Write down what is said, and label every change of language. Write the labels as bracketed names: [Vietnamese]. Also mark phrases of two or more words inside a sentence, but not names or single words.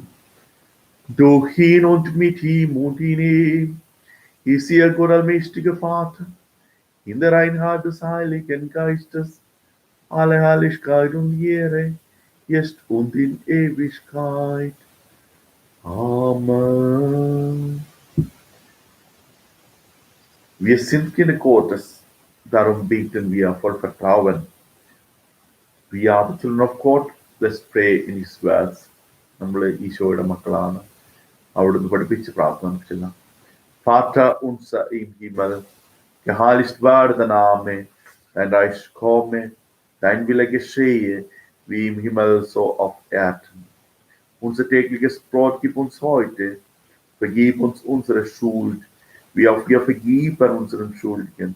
[German] Durch ihn und mit ihm und in ihm ist ihr Gott allmächtiger Vater, in der Einheit des Heiligen Geistes, alle Herrlichkeit und Ehre, jetzt und in Ewigkeit. Amen. Wir sind Kinder Gottes, darum beten wir voll Vertrauen. [English] We are the children of God, let's pray in His words. [Malayalam] നമ്മൾ ഈശോയുടെ മക്കളാണ്, അവിടുന്ന് പഠിപ്പിച്ച് പ്രാർത്ഥന ചെല്ലാം. [German] Vater unser im Himmel, geheiligt werde dein Name, dein Reich komme, dein Wille geschehe, wie im Himmel so auf Erden. Unser tägliches Brot gib uns heute, vergib uns unsere Schuld, Wir vergeben unseren Schuldigen.